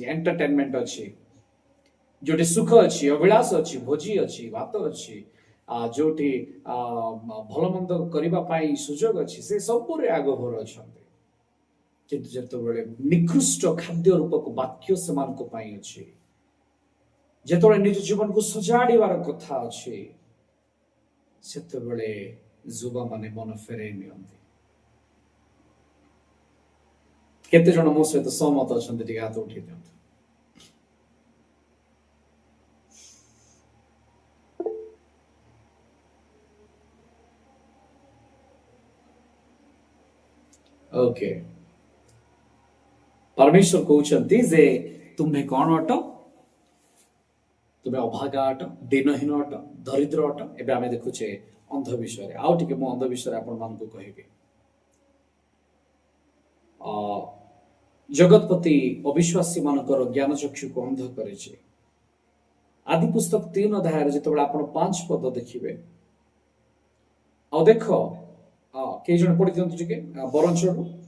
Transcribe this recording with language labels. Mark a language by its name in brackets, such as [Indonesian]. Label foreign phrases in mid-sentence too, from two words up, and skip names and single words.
[Odia] ଏଣ୍ଟରଟେନମେଣ୍ଟ ଅଛି ଯୋଉଠି ସୁଖ ଅଛି ଅଭିଳାଷ ଅଛି ଭୋଜି ଅଛି ଭାତ ଅଛି ଯୋଉଠି ଭଲ ମନ୍ଦ କରିବା ପାଇଁ ସୁଯୋଗ ଅଛି ସେ ସବୁରେ ଆଗଭର ଅଛନ୍ତି କିନ୍ତୁ ଯେତେବେଳେ ନିକୃଷ୍ଟ ଖାଦ୍ୟ ରୂପକ ବାକ୍ୟ ସେମାନଙ୍କ ପାଇଁ ଅଛି ଯେତେବେଳେ ନିଜ ଜୀବନକୁ ସଜାଡ଼ିବାର କଥା ଅଛି ସେତେବେଳେ ଯୁବାମାନେ ମନ ଫେରାଇ ନିଅନ୍ତି କେତେ ଜଣ ମୋ ସହିତ ସହମତ ଅଛନ୍ତି ଟିକେ ହାତ ଉଠେଇ ଦିଅନ୍ତୁ [Hindi] ओके परमेश्वर कहते जे तुम्हें कौन अट [Odia] ତୁମେ ଅଭାଗା ଅଟ, ଦିନହୀନ ଅଟ, ଦରିଦ୍ର ଅଟ। ଏବେ ଆମେ ଦେଖୁଛେ ଅନ୍ଧ ବିଷୟରେ। ଆଉ ଟିକେ ମୁଁ ଅନ୍ଧ ବିଷୟରେ ଆପଣମାନଙ୍କୁ କହିବି। ଜଗତପତି ଅବିଶ୍ୱାସୀ ମାନଙ୍କର ଜ୍ଞାନ ଚକ୍ଷୁକୁ ଅନ୍ଧ କରିଛି। ଆଦି ପୁସ୍ତକ 3 ଅଧ୍ୟାୟରେ ଯେତେବେଳେ ଆପଣ 5 ପଦ ଦେଖିବେ, ଆଉ ଦେଖ କେଇ ଜଣ ପଢି ଦିଅନ୍ତୁ ଟିକେ ବରଞ୍ଚରୁ।